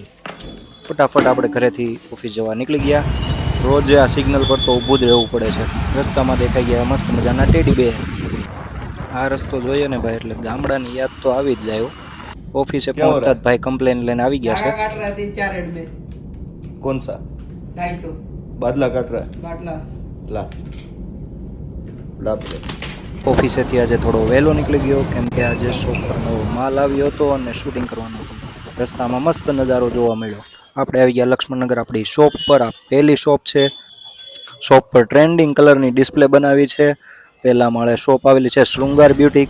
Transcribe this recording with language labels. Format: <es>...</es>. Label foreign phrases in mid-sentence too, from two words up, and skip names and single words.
<gu>ફટાફટ આપણે ઘરેથી ઓફિસ જવા નીકળી ગયા. રોજ આ સિગ્નલ પર તો ઊભું જ રહેવું પડે છે. રસ્તામાં દેખાઈ ગયા મસ્ત મજાના ટેડી બેર. આ રસ્તો જોઈએ ને ભાઈ એટલે ગામડાની યાદ તો આવી જ જાય. ઓફિસે પહોંચતા જ ભાઈ કમ્પ્લેન લઈને આવી ગયા છે.</gu> <hi>कौन सा 250 बादला काट रहा है बाटला ला ला</hi> <gu>ઓફિસેથી આજે થોડો વહેલો નીકળી ગયો કેમ કે આજે શોપ પર નવો માલ આવ્યો હતો અને શૂટિંગ કરવાનું હતું. રસ્તામાં મસ્ત નજારો જોવા મળ્યો. આપણે આવી ગયા લક્ષ્મણનગર આપણી શોપ પર. આ પહેલી શોપ છે. શોપ પર ટ્રેન્ડિંગ કલરની ડિસ્પ્લે બનાવી છે. પહેલા માળે શોપ આવેલી છે શૃંગાર બ્યુટીક.</gu>